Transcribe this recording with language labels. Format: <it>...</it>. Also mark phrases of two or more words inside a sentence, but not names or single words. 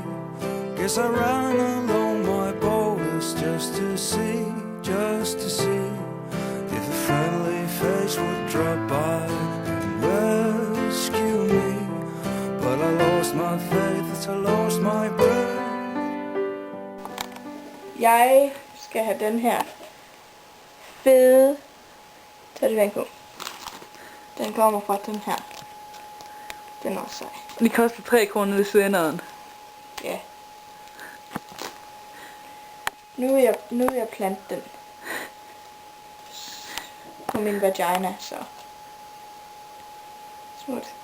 <en>Guess I ran along my borders just to see if a friendly face would drop by and rescue me. But I lost my faith, I lost my breath.</en> <da>Jeg skal have den her fede tatovering på. Den kommer fra den her. Den er også sej. Den koster 3 kroner ved svinderen. Ja. Nu vil jeg plante den på min vagina, så smut.</da>